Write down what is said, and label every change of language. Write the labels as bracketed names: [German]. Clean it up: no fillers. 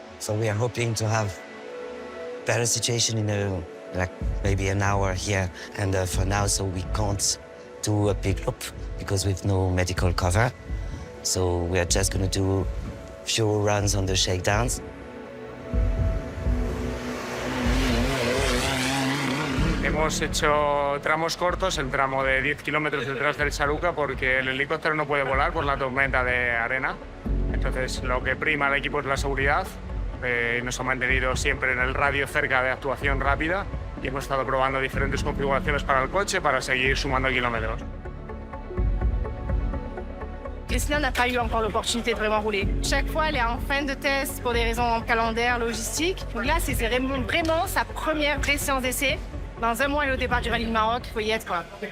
[English] So we are hoping to have better situation in maybe an hour here. And for now, so we can't do a big loop because we've no medical cover. So we are just going to do few runs on the shakedowns. [Spanish] Hemos hecho tramos cortos, el tramo de 10 kilómetros detrás del Charuca, porque el helicóptero no puede volar por la tormenta de arena. Entonces, lo que prima al equipo es la seguridad. Nos ha mantenido siempre en el radio cerca de actuación rápida y hemos estado probando diferentes configuraciones para el coche para seguir sumando kilómetros. [French] Christina n'a pas eu encore l'opportunité de vraiment rouler. Chaque fois, elle est en fin de test pour des raisons calendaires, logistiques. Donc là, c'est vraiment sa première vraie séance d'essai. Dans un mois, elle est au départ du rallye du Maroc, il faut y être, quoi.